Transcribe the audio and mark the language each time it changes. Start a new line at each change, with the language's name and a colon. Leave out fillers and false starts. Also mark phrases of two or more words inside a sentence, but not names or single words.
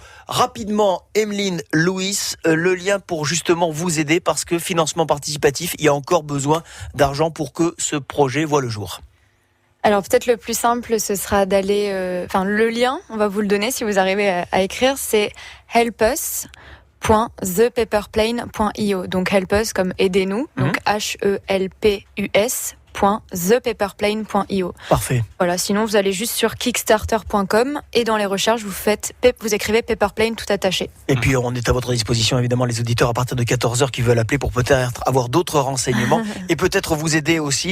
French: Rapidement, Emeline, Louis, le lien pour justement vous aider, parce que financement participatif, il y a encore besoin d'argent pour que ce projet voit le jour. Alors peut-être le plus simple, ce sera d'aller... le lien, on va vous le donner si vous arrivez à écrire, c'est helpus.thepaperplane.io. Donc
English: help us
French: comme aidez-nous, donc HELPUS.thepaperplane.io. Parfait. Voilà, sinon vous allez juste sur kickstarter.com et dans les recherches vous écrivez Paperplane tout attaché. Et puis on est à votre disposition évidemment les auditeurs à partir de 14h qui veulent appeler pour peut-être avoir d'autres renseignements et peut-être vous aider aussi.